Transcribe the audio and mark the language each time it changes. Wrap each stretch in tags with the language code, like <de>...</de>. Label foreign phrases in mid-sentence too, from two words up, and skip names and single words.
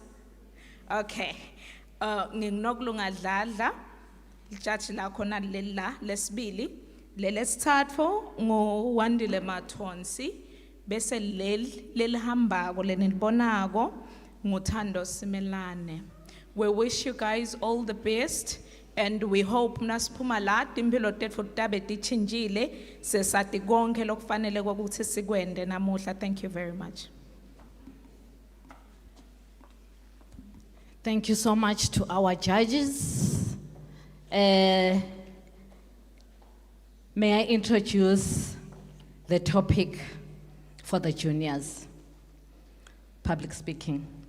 <ss>Okay, nginokulunga dladla lijudge la khona lela lesibili lelesithathu ngoWandile Mathonsi bese lelihambako lenilibonako nguThando Simelane.</ss> <en>We wish you guys all the best and we hope</en> <ss>nasiphuma la impilo tethu tabe tichinjile sesati konke lokufanele ukuthi sikwende namuhla.</ss> <en>Thank you very much. Thank you so much to our judges. May I introduce the topic for the juniors, public speaking.</en>